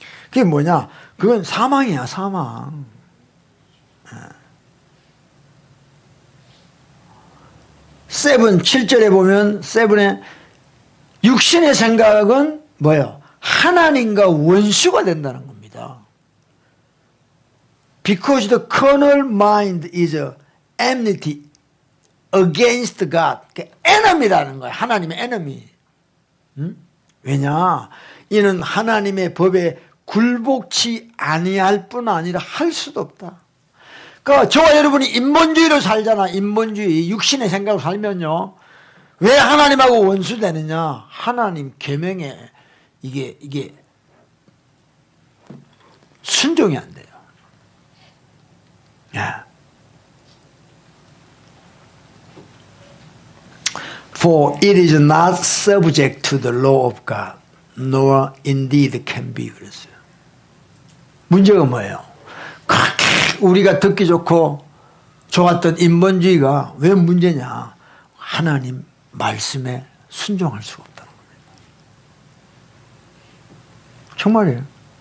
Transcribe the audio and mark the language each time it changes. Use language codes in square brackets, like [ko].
[ko] 그게 뭐냐? 그건 사망이야, 사망. 7절에 보면 7에 육신의 생각은 뭐예요? 하나님과 원수가 된다는 겁니다. [en] Because the carnal mind is enmity against God. [ko] enemy라는 거예요. 하나님의 enemy. 왜냐? 이는 하나님의 법에 굴복치 아니할 뿐 아니라 할 수도 없다. 그러니까 저와 여러분이 인본주의로 살잖아. 인본주의, 육신의 생각으로 살면요. 왜 하나님하고 원수되느냐? 하나님 계명에 이게 순종이 안 돼요. 예. [en] For it is not subject to the law of God, nor indeed can be. [ko] 그랬어요. 문제가 뭐예요? 그렇게 우리가 듣기 좋고 좋았던 인본주의가 왜 문제냐? 하나님 말씀에 순종할 수가 없다는 겁니다. 정말이에요.